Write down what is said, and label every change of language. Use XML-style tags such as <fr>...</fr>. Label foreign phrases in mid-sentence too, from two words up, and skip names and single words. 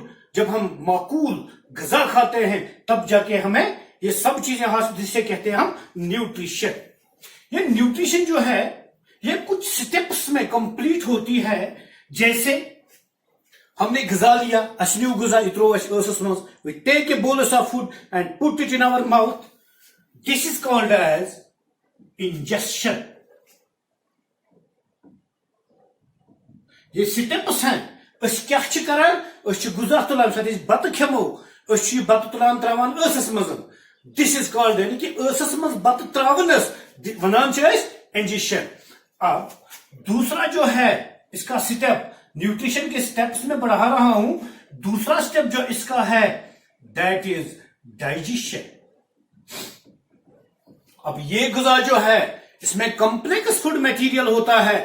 <ur>جب ہم معقول غذا کھاتے ہیں تب جا کے ہمیں یہ سب چیزیں حاصل, جسے کہتے ہیں ہم نیوٹریشن. یہ نیوٹریشن جو ہے یہ کچھ سٹیپس میں کمپلیٹ ہوتی ہے. جیسے ہم نے غذا لیا,</ur> <ks>نیو غذا یہ ترو اس مز,</ks> <en>we take a bolus of food and put it in our mouth. This is called as ingestion.</en> <ur>یہ سٹیپس ہیں.</ur> <ks>اس کیا کران, اس غذا تلان, ساتھ بتہ کھمو, اس بتہ تلان تراوان ٲسس مز.</ks> <en>This is called,</en> <ks>یعنی کہ ٲسس مز بتہ تراونس ونان انجیکشن.</ks> <ur>اب دوسرا جو ہے اس کا سٹیپ, نیوٹریشن کے سٹیپس میں بڑھا رہا ہوں. دوسرا سٹیپ جو اس کا ہے</ur> <en>that is digestion.</en> <ur>اب یہ غذا جو ہے اس میں کمپلیکس فوڈ میٹیریل ہوتا ہے.</ur>